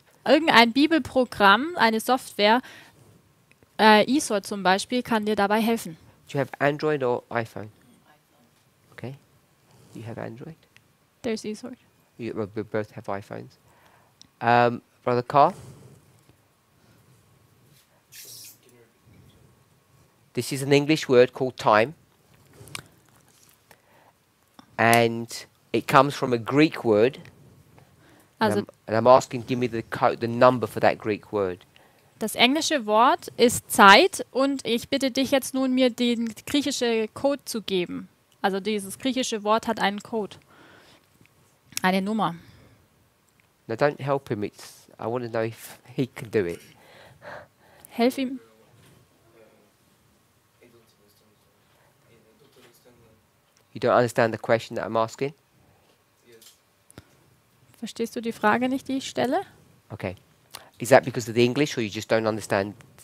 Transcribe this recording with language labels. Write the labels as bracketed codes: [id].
[de] Irgendein Bibelprogramm, eine Software, eSword zum Beispiel, kann dir dabei helfen. [en] Do you have Android or iPhone? Okay. You have Android? There's eSword. We both have iPhones. Brother Carl? This is an English word called time. And it comes from a Greek word. [de] Also [en] And I'm asking, give me the number for that Greek word. [de] das englische Wort ist Zeit und ich bitte dich jetzt nun, mir den griechische Code zu geben. Also dieses griechische Wort hat einen Code. Eine Nummer. [en] Now don't help him. I want to know if he can do it. [de] Helf ihm. [en] You don't understand the question that I'm asking? [de] Verstehst du die Frage nicht, die ich stelle? [en] Okay. Is that because of the English, or you just don't understand?